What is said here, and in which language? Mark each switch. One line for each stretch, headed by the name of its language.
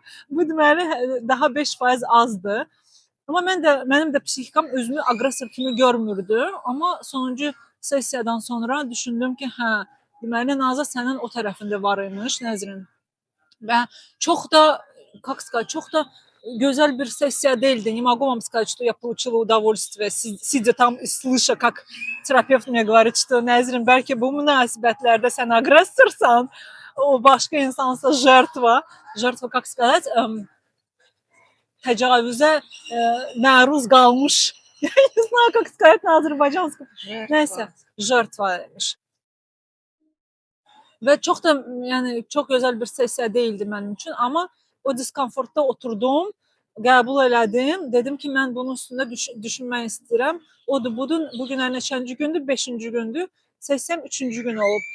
Azerbaijani: Bu deməli daha 5% azdır. Amma mənim də psixikam özümü aqressor kimi görmürdü. Amma sonuncu sessiyadan sonra düşündüm ki, hə, deməli Nazə sənin o tərəfində var imiş, Nəzrin. Və çox da,
Russian: как сказать,
Azerbaijani: çox da gözəl bir сессия değildi.
Russian: Не могу вам сказать, что я получила удовольствие, сидя там и слыша, как терапевт мне говорит, что
Azerbaijani: Nəzrin, bəlkə bu münasibətlərdə sən aqressorsan, o başqa insansa
Russian: жертва. Жертва, как сказать,
Azerbaijani: təcavüzə məruz qalmış.
Russian: Не знаю, как сказать на азерbaycanском.
Azerbaijani: Nəysə, жертва demiş. Və çox da, yəni çox gözəl bir sessiya değildi mənim üçün, amma o diskomfortda oturdum, qəbul elədim, dedim ki, mən bunun üstündə düşünmək istəyirəm. Odur, bu gün neçənci gündür? 5-ci gündür. Sessiyam 3-cü gün olub.